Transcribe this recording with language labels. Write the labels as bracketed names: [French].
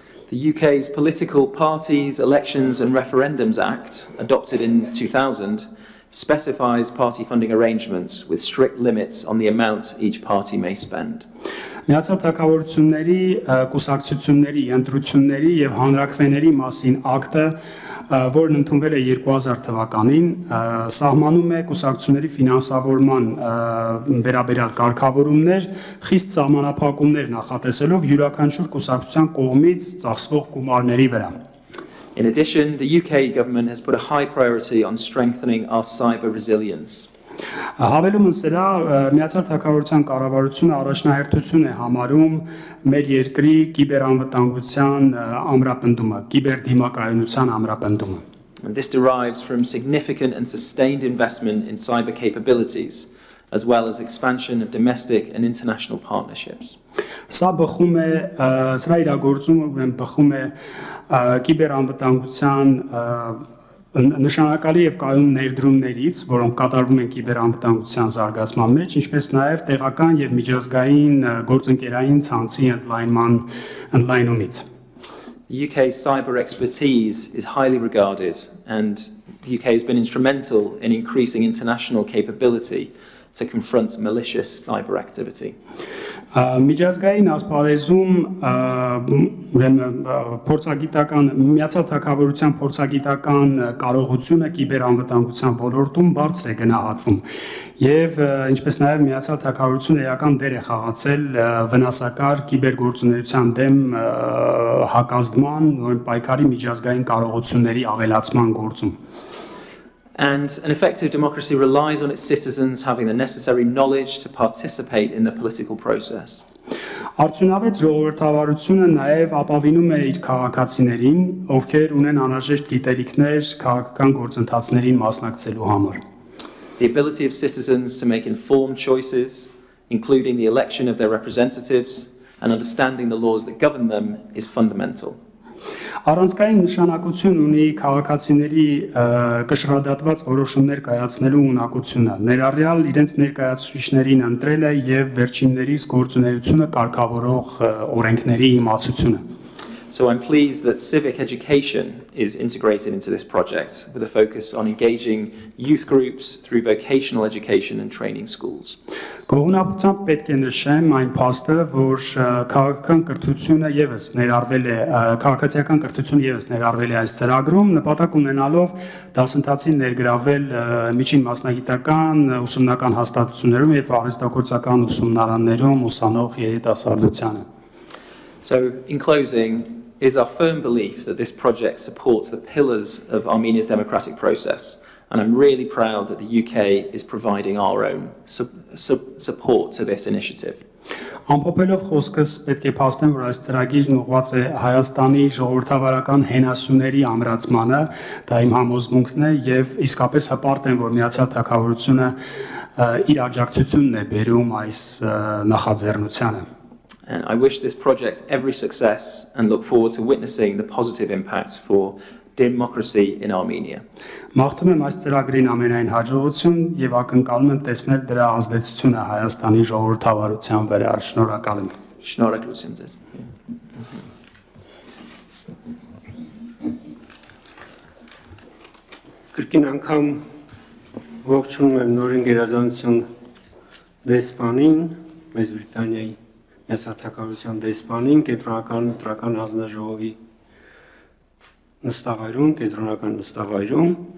[English] The UK's Political Parties, Elections and Referendums Act, adopted in 2000, specifies party funding arrangements with strict limits on the amount each party may spend. [Armenian] Միացյալ Թագավորությունների կուսակցությունների ընտրությունների եւ հանրաքվեների մասին ակտը, որն ընդունվել է 2000 թվականին, սահմանում է կուսակցությունների ֆինանսավորման վերաբերյալ կարգավորումներ, խիստ սահմանափակումներ նախատեսելով յուրաքանչյուր կուսակցության կողմից ծախսվող գումարների վրա։ [English] In addition, the UK government has put a high priority on strengthening our cyber resilience. [Armenian] Հավելում սրա Միացյալ Թագավորության կառավարությունը առաջնահերթություն է համարում մեր երկրի կիբերանվտանգության ամրապնդումը, կիբերդիմակայունության ամրապնդումը։ [English] And this derives from significant and sustained investment in cyber capabilities, as well as expansion of domestic and international partnerships. [Armenian] Սա բխում է, սրա իրագործումը բխում է կիբերանվտանգության նշանակալի եւ կայուն ներդրումներից, որոնք կատարվում են կիբերանվտանգության զարգացման մեջ, ինչպես նաեւ տեղական եւ միջազգային գործընկերային ցանցի ընդլայնումից։ [English] The UK's cyber expertise is highly regarded, and the UK has been instrumental in increasing international capability to confront malicious cyber activity. [Armenian] Միջազգային ասպարեզում փորձագիտական Միացյալ Թագավորության փորձագիտական կարողությունը կիբերանվտանգության ոլորտում բարձր է գնահատվում եւ ինչպես նաեւ Միացյալ Թագավորությունը էական դեր է խաղացել վնասակար կիբերգործունեության դեմ հակազդման, պայքարի միջազգային կարողությունների ավելացման գործում։ [English] And an effective democracy relies on its citizens having the necessary knowledge to participate in the political process. [Armenian] Արդյունավետ ժողովրդավարությունը նաև ապավինում է իր քաղաքացիներին, ովքեր ունեն անհրաժեշտ գիտելիքներ քաղաքական գործընթացներին մասնակցելու համար։ [English] The ability of citizens to make informed choices, including the election of their representatives and understanding the laws that govern them, is fundamental. [Armenian] Առանցքային նշանակություն ունի քաղաքացիների կշռադատված որոշումներ կայացնելու ունակությունը, ներառյալ իրենց ներկայացուցիչներին ընտրելը եւ վերջիններիս գործունեությունը կարգավորող օրենքների իմացությունը. [English] So I'm pleased that civic education is integrated into this project with a focus on engaging youth groups through vocational education and training schools. [Armenian] Գոհունակությամբ պետք է նշեմ այն փաստը, որ քաղաքական կրթությունը եւս ներառվել է, քաղաքացիական կրթությունը եւս ներառվել է այս ծրագրում, նպատակ ունենալով դասընթացին ներգրավել միջին մասնագիտական ուսումնական հաստատություններում եւ արհեստագործական ուսումնարաններում ուսանող երիտասարդությանը. [English] So in closing, it is our firm belief that this project supports the pillars of Armenia's democratic process, and I'm really proud that the UK is providing our own support to this initiative. [Armenian] Ամփոփելով խոսքս պետք է փաստեմ, որ այս ծրագիրն ուղղված է Հայաստանի ժողովրդավարական հենասյուների ամրացմանը, դա իմ համոզմունքն է եւ իսկապես հպարտ եմ, որ Միացյալ Թագավորությունը իր աջակցությունն է բերում այս նախաձեռնությանը. [English] And I wish this project every success and look forward to witnessing the positive impacts for democracy in Armenia. [Armenian] Մաղթում եմ այս ծրագրին ամենայն հաջողություն եւ ակնկալում եմ տեսնել դրա ազդեցությունը Հայաստանի ժողովրդավարության վրա. Շնորհակալ եմ. Շնորհակալություն ձեզ. Կրկին անգամ ողջունում եմ նորին գերազանցություն դեսպանին, Մեծ Բրիտանիայի Թագավորության դեսպանին, կենտրոնական ընտրական հանձնաժողովի նստավայրում, կենտրոնական նստավայրում.